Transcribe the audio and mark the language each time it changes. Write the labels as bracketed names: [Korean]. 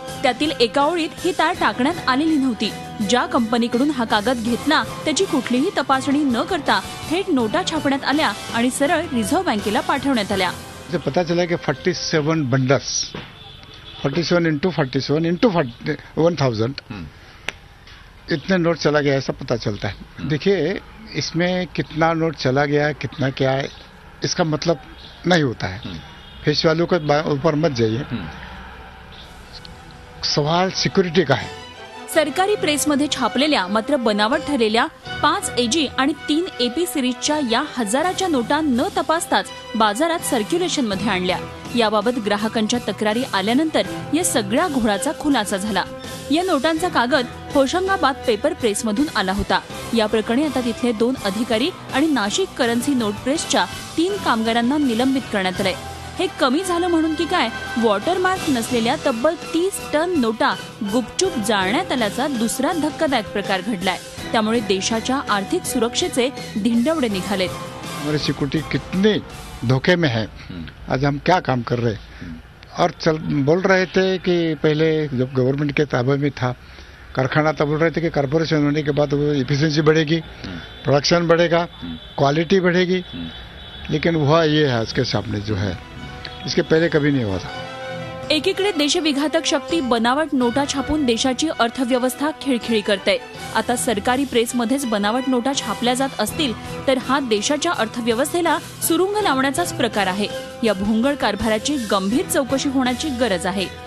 [Marathi] त्यातील एका ओळीत ही तार टाकण्यात आलेली नव्हती. ज्या कंपनीकडून हा कागद घेतला त्याची कुठलीही तपासणी न करता थेट नोटा छापण्यात आल्या आणि सरळ रिझर्व्ह बँकेला पाठवण्यात आल्या. [Hindi] पता चला की 47 बंडल्स 47 into 47 into 1000 इतने नोट चला गया ऐसा पता चलता है. देखिए, इसमें कितना नोट चला गया, कितना क्या है, इसका मतलब नहीं होता है. फेस वैल्यू के ऊपर मत जाइए. सवाल सिक्युरिटी का है. [Marathi] सरकारी प्रेसमध्ये छापलेल्या मात्र बनावट ठरलेल्या 5 AG आणि 3 AP सिरीजच्या या 1000च्या नोटा न तपासताच बाजारात सर्क्युलेशनमध्ये आणल्या. याबाबत ग्राहकांच्या तक्रारी आल्यानंतर या सगळ्या घोळाचा खुलासा झाला. या नोटांचा कागद होशंगाबाद पेपर प्रेसमधून आला होता. या प्रकरणी आता तिथले 2 अधिकारी आणि नाशिक करन्सी नोट प्रेसच्या 3 कामगारांना निलंबित करण्यात आलंय. हे कमी झालं म्हणून की काय, वॉटरमार्क नसलेल्या तब्बल 30 टन नोटा गुपचूप जाळण्यात आल्याचा दुसरा धक्कादायक प्रकार घडलाय. त्यामुळे देशाच्या आर्थिक सुरक्षेचे धिंडवडे निघालेत. [Hindi] हमारी सिक्योरिटी कितने धोखे में है. आज हम क्या काम कर रहे और बोल रहे थे कि पहले जब गवर्नमेंट के ताबे में था कारखाना, तब बोल रहे थे कि कॉर्पोरेशन होने के बाद वो एफिशिएंसी बढ़ेगी, प्रोडक्शन बढ़ेगा, क्वालिटी बढ़ेगी. लेकिन हुआ ये है आज के सामने जो है, इसके पहले कभी नहीं हुआ था. [Marathi] एकीकडे देशविघातक शक्ती बनावट नोटा छापून देशाची अर्थव्यवस्था खिळखिळी करते. आता सरकारी प्रेसमध्येच बनावट नोटा छापल्या जात असतील तर हा देशाच्या अर्थव्यवस्थेला सुरुंग लावण्याचाच प्रकार आहे. या भोंगळ कारभाराची गंभीर चौकशी होण्याची गरज आहे.